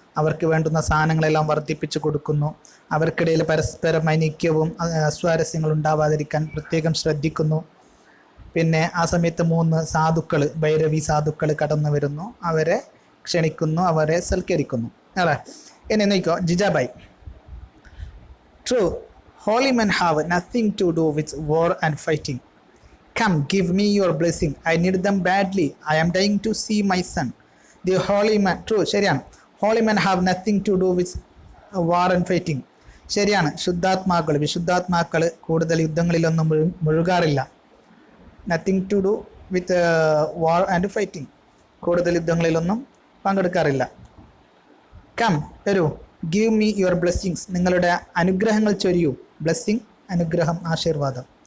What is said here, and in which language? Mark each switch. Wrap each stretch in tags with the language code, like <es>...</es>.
<ml>അവർക്ക് വേണ്ടുന്ന സാധനങ്ങളെല്ലാം വർദ്ധിപ്പിച്ചു കൊടുക്കുന്നു. അവർക്കിടയിൽ പരസ്പരം ഐക്യവും അസ്വാരസ്യങ്ങൾ ഉണ്ടാവാതിരിക്കാൻ പ്രത്യേകം ശ്രദ്ധിക്കുന്നു. പിന്നെ ആ സമയത്ത് 3 സാധുക്കൾ, ഭൈരവി സാധുക്കൾ കടന്നു വരുന്നു. അവരെ ക്ഷണിക്കുന്നു, അവരെ സൽക്കരിക്കുന്നു അല്ലേ. ഇനി നോക്കിക്കോ, ജിജാബായി.</ml> <en>True, holy men have nothing to do with war and fighting. Come, give me your blessing. I need them badly. I am dying to see my son. The holy man. True, ശരിയാണ്. Holy men have nothing to do with war and fighting.</en> <ml>ശരിയാണ്. ശുദ്ധാത്മാക്കൾ, വിശുദ്ധാത്മാക്കൾ കൂടുതൽ യുദ്ധങ്ങളിലൊന്നും മുഴുകാറില്ല.</ml> <en>nothing to do with war and fighting,</en> <ml>കൂടുതൽ യുദ്ധങ്ങളിലൊന്നും പങ്കെടുക്കാറില്ല.</ml> <en>Come, വരൂ. Give me your blessings,</en> <ml>നിങ്ങളുടെ അനുഗ്രഹങ്ങൾ ചൊരിയൂ. Blessing, അനുഗ്രഹം, ആശീർവാദം.</ml>